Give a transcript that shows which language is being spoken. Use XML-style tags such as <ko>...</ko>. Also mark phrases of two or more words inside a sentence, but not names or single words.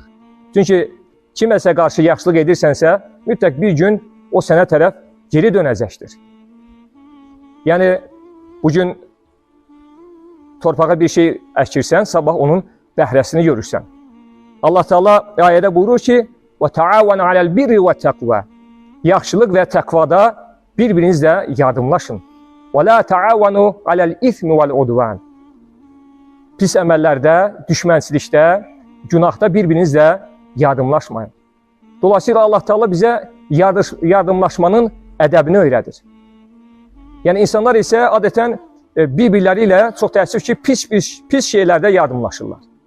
<az>Çünki kiməsə qarşı yaxşılıq edirsənsə, mütləq bir gün o sənə tərəf geri dönəcəkdir. Yəni, bugün torpağa bir şey əkirsən, sabah onun bəhrəsini görürsən. Allah Teala ayədə buyurur ki,</az> <ar>وَتَعَوَنَ عَلَى الْبِرِّ وَالتَّقْوَى</ar> <az>Yaxşılıq və təqvada bir-birinizlə yardımlaşın.</az> <ar>وَلَا تَعَوَنُوا عَلَى الْإِثْمِ وَالْعُدْوَانِ</ar> <az>Pis əməllərdə, düşmənçilikdə, günahda bir-birinizlə yardımlaşmayın. Dolayısıyla Allah Teala bizə yardımlaşmanın ədəbini öyrədir. Yəni, insanlar isə adətən bir-birləri ilə çox təəssüf ki, pis şeylərdə yardımlaşırlar.</az>